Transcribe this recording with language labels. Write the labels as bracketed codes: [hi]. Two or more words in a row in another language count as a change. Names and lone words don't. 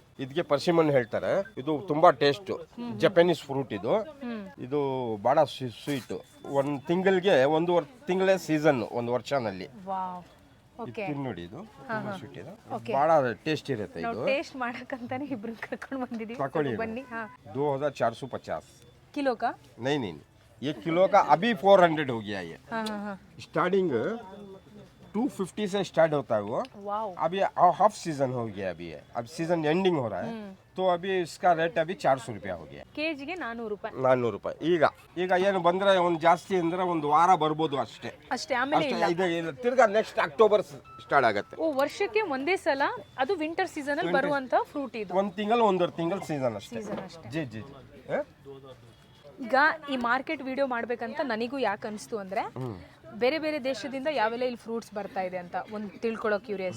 [kn] ಇದಕ್ಕೆ ಪರ್ಸಿಮನ್ ಹೇಳ್ತಾರೆ. ಇದು ತುಂಬಾ ಟೇಸ್ಟ್, [en] Japanese fruit [kn] ಇದು. ಇದು ಬಹಳ ಸ್ವೀಟ್. ಒಂದು ತಿಂಗಳಿಗೆ 1 ತಿಂಗಳೇ ಸೀಸನ್, ಒಂದು ವರ್ಷನಲ್ಲಿ. ನೋಡಿ, ಇದು ತುಂಬಾ ಸ್ವೀಟ್ ಇದೆ, ಬಹಳ ಟೇಸ್ಟ್ ಇರುತ್ತೆ. ಇದು ಟೇಸ್ಟ್ ಮಾಡಕ್ಕಂತಾನೆ ಇಬ್ರು ಕರ್ಕೊಂಡು ಬಂದಿದ್ದೀವಿ. ತಕೊಳ್ಳಿ. ಬನ್ನಿ. 2450 [hi] किलो का? नहीं, 1 किलो का अभी 400 हो गया ये. स्टार्टिंग 250 से स्टार्ट होता है वो. अभी [en] half season [hi] हो गया अभी है. अब [en] season ending [hi] हो रहा है, तो अभी इसका रेट अभी 400 रुपया हो गया. [kn] ಕೆಜಿಗೆ 400 ರೂಪಾಯಿ. 400 ರೂಪಾಯಿ. ಈಗ ಏನು ಬಂದ್ರೆ ಒಂದು ಜಾಸ್ತಿ ಅಂದ್ರೆ ಒಂದು ವಾರ ಬರ್ಬೋದು ಅಷ್ಟೇ. ಆಮೇಲೆ ಇದು ತಿರ್ಗಾ [en] next October [kn] ಸ್ಟಾರ್ಟ್ ಆಗುತ್ತೆ. ವರ್ಷಕ್ಕೆ ಒಂದೇ ಸಲ, ಅದು [en] winter season [kn] ಅಲ್ಲಿ ಬರುವಂತ ಫ್ರೂಟ್ ಇದು. 1 ತಿಂಗಳು 1.5 ತಿಂಗಳು ಸೀಸನ್ ಅಷ್ಟೇ. ಜಿ ಈಗ ಈ [en] market video [kn] ಮಾಡ್ಬೇಕಂತ ನನಗೂ ಯಾಕೆ ಅನಿಸ್ತು ಅಂದ್ರೆ, ಬೇರೆ ಬೇರೆ ದೇಶದಿಂದ ಯಾವೆಲ್ಲ ಇಲ್ಲಿ ಫ್ರೂಟ್ಸ್ ಬರ್ತಾ ಇದೆ ಅಂತ ಒಂದು ತಿಳ್ಕೊಳ್ಳೋ ಕ್ಯೂರಿಯಸ್.